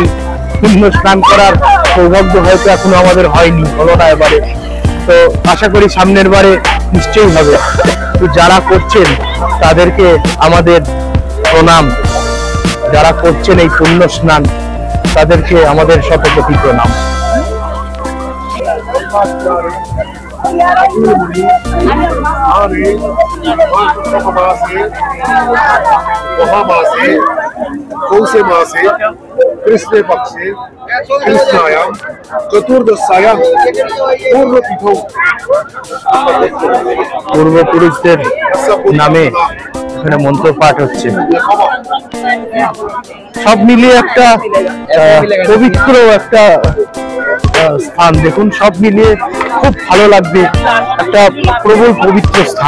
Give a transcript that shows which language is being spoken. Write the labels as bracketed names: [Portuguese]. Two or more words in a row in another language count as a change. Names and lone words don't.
[Bangla] পূর্ণ স্নান করার সৌভাগ্য হয়তো এখনো আমাদের হয়নি, হলো না এবারে। তো আশা করি সামনের বারে নিশ্চয়ই হবে। তো যারা করছেন তাদেরকে আমাদের প্রণাম, যারা করছেন এই পূর্ণ স্নান তাদেরকে আমাদের শতকোটি প্রণাম। [Sanskrit] पौषे मासे कृष्णे पक्षे कृष्णायाम चतुर्दशायाम पूर्वतिथौ [Bangla] পূর্বপুরুষদের নামে এখানে মন্ত্র পাঠ হচ্ছে। সব মিলিয়ে একটা পবিত্র একটা স্থান। দেখুন সব মিলিয়ে খুব ভালো লাগবে, একটা প্রবল পবিত্র স্থান।